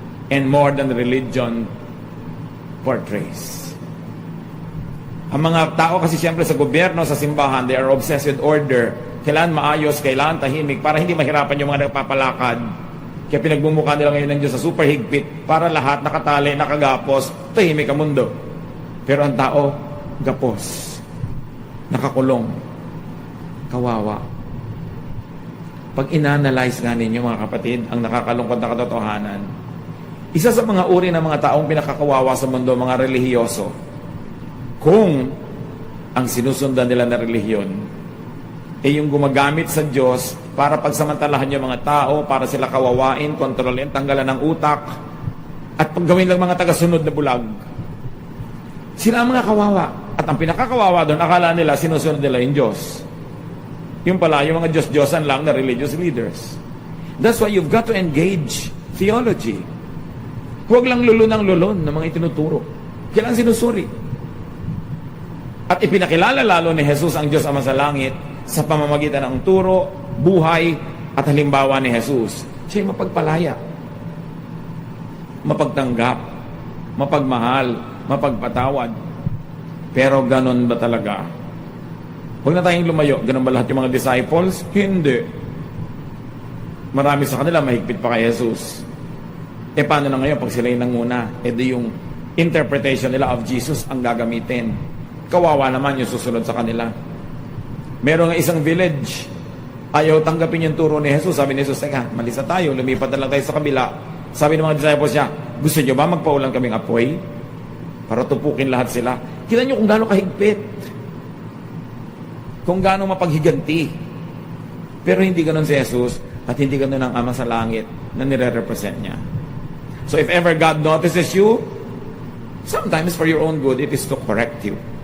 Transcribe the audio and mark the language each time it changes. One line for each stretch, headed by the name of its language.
English: And more than religion portrays.
Filipino: Ang mga tao kasi siyempre sa gobyerno, sa simbahan,
English: they are obsessed with order.
Filipino: Kailangan maayos, kailangan tahimik, para hindi mahirapan yung mga nagpapalakad. Kaya pinagbumukha nila ngayon ng Diyos sa super higpit para lahat nakatali, nakagapos, tahimik ang mundo. Pero ang tao, gapos. Nakakulong. Kawawa. Pag inanalyze nga ninyo mga kapatid, ang nakakalungkot na katotohanan, isa sa mga uri ng mga taong pinakakawawa sa mundo, mga relihiyoso, kung ang sinusundan nila na relihiyon ay yung gumagamit sa Diyos para pagsamantalahan yung mga tao, para sila kawawain, kontrolin, tanggalan ng utak, at paggawin lang mga tagasunod na bulag. Sila ang mga kawawa. At ang pinakakawawa doon, akala nila sinusunod nila yung Diyos. Yung pala, yung mga Diyos-Diyosan lang na religious leaders.
English: That's why you've got to engage theology.
Filipino: Huwag lang lulun ng mga itinuturo. Kailangan sinusuri. At ipinakilala lalo ni Jesus ang Diyos Ama sa langit sa pamamagitan ng turo, buhay, at halimbawa ni Jesus. Siya'y mapagpalaya, mapagtanggap, mapagmahal, mapagpatawad. Pero ganon ba talaga? Huwag na tayong lumayo. Ganon ba lahat yung mga disciples? Hindi. Marami sa kanila mahigpit pa kay Jesus. Paano na ngayon pag sila yung nanguna? Di yung interpretation nila of Jesus ang gagamitin. Kawawa naman yung susunod sa kanila. Meron nga isang village, ayaw tanggapin yung turo ni Jesus. Sabi ni Jesus, teka, malis na tayo, lumipat na lang tayo sa kabila. Sabi ng mga disciples niya, gusto niyo ba magpaulan kaming apoy? Para tupukin lahat sila. Kita niyo kung gaano kahigpit. Kung gaano mapaghiganti. Pero hindi ganun si Jesus at hindi ganun ang Ama sa langit na nire-represent niya.
English: So if ever God notices you, sometimes for your own good, it is to correct you.